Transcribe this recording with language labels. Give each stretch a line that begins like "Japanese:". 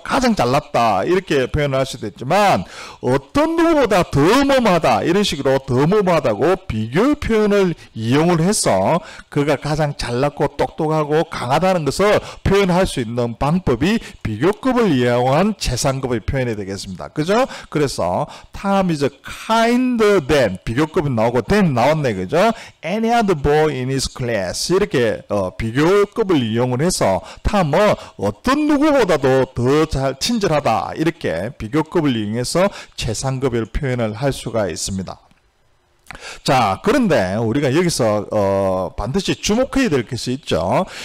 Korean: 가장 잘났다 이렇게 표현을 할 수도 있지만 어떤 누구보다 더 뭐뭐하다 이런 식으로 더 뭐뭐하다고 비교 표현을 이용을 해서 그가 가장 잘났고 똑똑하고 강하다는 것을 표현할 수 있는 방법이 비교급을 이용한 최상급의 표현이 되겠습니다. 그죠?
English: 그래서 Tom is kinder than 비교급이 나오고 than 나왔네.
Korean: 그죠? Any other boy in his class 이렇게 비교급을 이용을 해서 탐은 어떤 누구보다도 더 잘 친절하다 이렇게 비교급을 이용해서 최상급을 표현을 할 수가 있습니다. 자, 그런데 우리가 여기서 반드시 주목해야 될 것이 있죠.